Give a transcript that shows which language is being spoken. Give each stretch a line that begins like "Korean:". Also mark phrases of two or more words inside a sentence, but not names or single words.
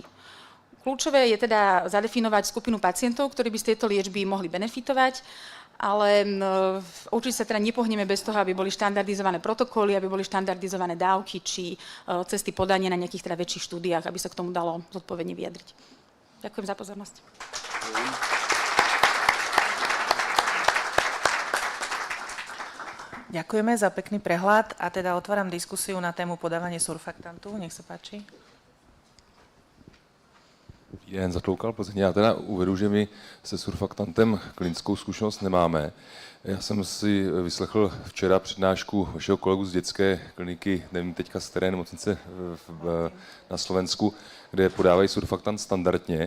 Slovak: Kľúčové je teda zadefinovať skupinu pacientov, ktorí by z tejto liečby mohli benefitovať, ale určite sa teda nepohneme bez toho, aby boli štandardizované protokoly, aby boli štandardizované dávky či cesty podania na nejakých teda väčších štúdiách, aby sa k tomu dalo zodpovedne vyjadriť. Ďakujem za pozornosť. Ďakujeme za pekný prehľad a teda otváram diskusiu na tému podávanie surfaktantu. Nech se páči.
Czech: Jen zatloukal Plzeň. Já teda uvedu, že my se surfaktantem klinickou zkušenost nemáme. Já jsem si vyslechl včera přednášku vašeho kolegu z dětské kliniky, nevím teďka z které nemocnice na Slovensku, kde podávají surfaktant standardně.